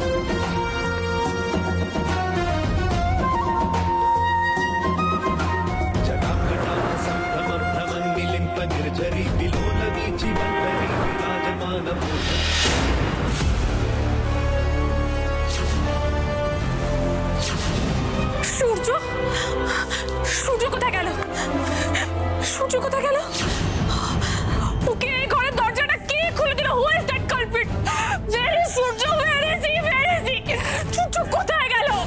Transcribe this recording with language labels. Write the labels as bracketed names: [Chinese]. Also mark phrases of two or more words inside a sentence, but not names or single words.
[Sanskrit] जटाकटाः सम्भ्रमभ्रमन् निलिम्प निर्झरी विलोलवीचि वल्लरी विराजमानमूर्धनि [Bangla] সূর্য, সূর্য কোথায় গেল? সূর্য কোথায় গেল? ওকে এই ঘরের দরজাটা কে খুলে দিল? [English] Who is that culprit? Where is Surya? Where is he? Where is he? [Bangla] সূর্য কোথায় গেল?